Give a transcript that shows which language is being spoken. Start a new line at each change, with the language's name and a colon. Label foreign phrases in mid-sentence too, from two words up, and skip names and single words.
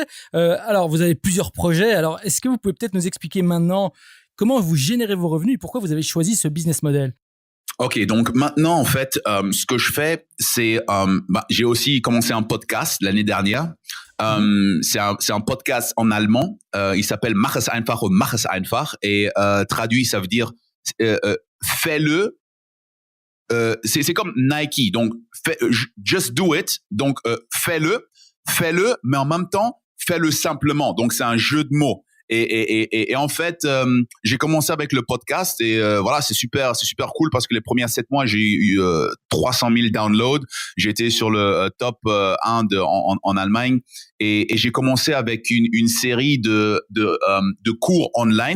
French: Alors, vous avez plusieurs projets. Alors, est-ce que vous pouvez peut-être nous expliquer maintenant comment vous générez vos revenus et pourquoi vous avez choisi ce business model? Ok, donc maintenant, en fait, ce que je fais, c'est, j'ai aussi commencé un podcast l'année dernière. C'est un podcast en allemand. Il s'appelle Mach es einfach und mach es einfach. Et traduit, ça veut dire fais-le. C'est comme Nike. Donc,
English: just do it.
French: Donc, fais-le, mais en même temps, fais-le simplement. Donc, c'est un jeu de mots. Et en fait, j'ai commencé avec le podcast et voilà, c'est super cool parce que les premiers 7 mois, j'ai eu 300 000 downloads. J'étais sur le top 1 en Allemagne et j'ai commencé avec une série de cours online.